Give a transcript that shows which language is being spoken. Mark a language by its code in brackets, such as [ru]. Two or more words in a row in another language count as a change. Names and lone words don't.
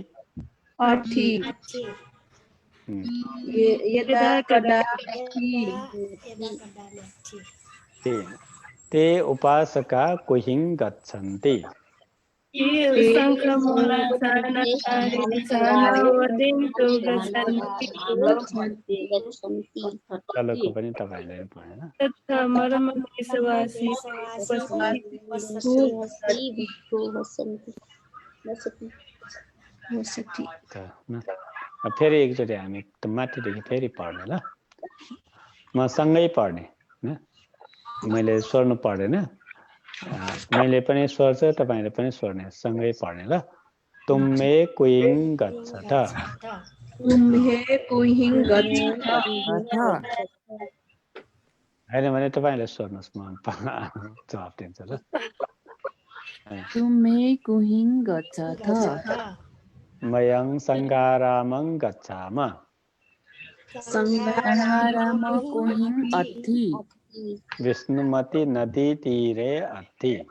[pi] अथि यदा कदा ते उपासका कुहिं गच्छन्ति [ne] तलको पनि तपाईले पढ्नु फेरि एकचोटि हामी माथिदेखि फेरि पढ्ने ल म सँगै पढ्ने मैले स्वर्ण पढेन मैले पनि स्वर्छ तपाईले पनि स्वर्ने सँगै पढ्ने ल [pi] तुम मे कुइं गच्छथ [ne] हैन भने तपाईले स्वर्नुस् म जवाफ दिन्छु ल [pi] तुम मे कुहिं गच्छथ मयं संगारामं गच्छाम संगाराम कुहिं अथि विष्णुमती नदी तीरे अथि